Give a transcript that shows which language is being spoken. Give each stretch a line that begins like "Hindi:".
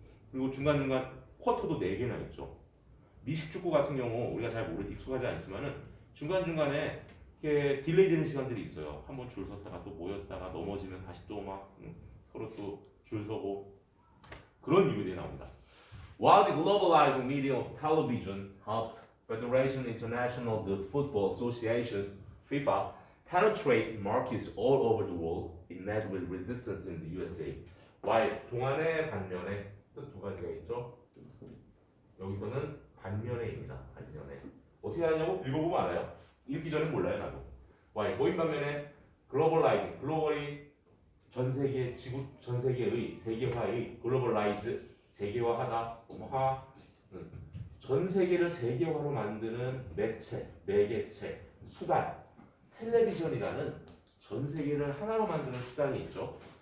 Korean: 그리고 중간중간 쿼터도 4개나 있죠. 미식축구 같은 경우 우리가 잘 익숙하지 않지만은 중간중간에 이렇게 딜레이 되는 시간들이 있어요. 한번 줄 섰다가 또 모였다가 넘어지면 다시 또 막 서로 또 줄 서고 그런 이유들이 나옵니다.
English: While the globalizing media of television helped Federation International the Football Associations (FIFA) penetrate markets all over the world, it met with resistance in the USA.
Korean: While 동안의 반면에 뜻 두 가지가 있죠. 여기서는 반면에입니다. 반면에 어떻게 하냐고 읽어보면 알아요. 읽기 전에 몰라요 나도. While 고인 반면에 globalizing 글로벌이 전 세계 지구 전 세계의 세계화의 글로벌라이즈 세계화하다 전 세계를 세계화로 만드는 매체, 매개체, 수단 텔레비전이라는 전 세계를 하나로 만드는 수단이 있죠.